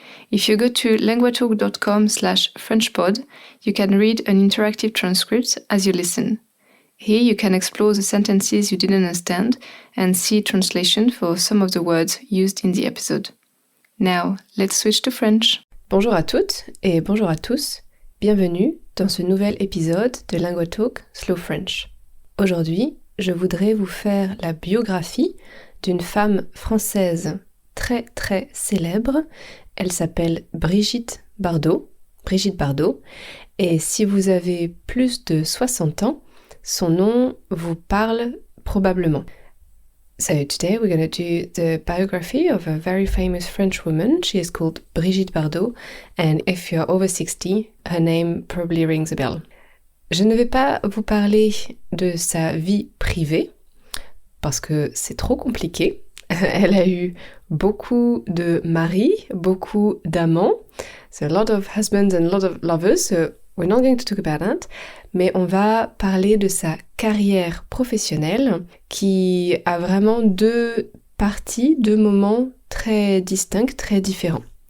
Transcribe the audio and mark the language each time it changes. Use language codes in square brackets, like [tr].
[en] If you go to languatalk.com/FrenchPod, you can read an interactive transcript as you listen. Here you can explore the sentences you didn't understand and see translation for some of the words used in the episode. Now, let's switch to French. [fr] Bonjour à toutes et bonjour à tous. Bienvenue dans ce nouvel épisode de LanguaTalk Slow French. Aujourd'hui, je voudrais vous faire la biographie d'une femme française très très célèbre. Elle s'appelle Brigitte Bardot. Et si vous avez plus de 60 ans, son nom vous parle probablement. [en] So today we're going to do the biography of a very famous French woman. She is called Brigitte Bardot, and if you're over 60, her name probably rings a bell. [fr] Je ne vais pas vous parler de sa vie privée, parce que c'est trop compliqué. Elle a eu beaucoup de maris, beaucoup d'amants, [en] so a lot of husbands and a lot of lovers, so we're not going to talk about that, [fr] mais on va parler de sa carrière professionnelle qui a vraiment deux parties, deux moments très distincts, très différents.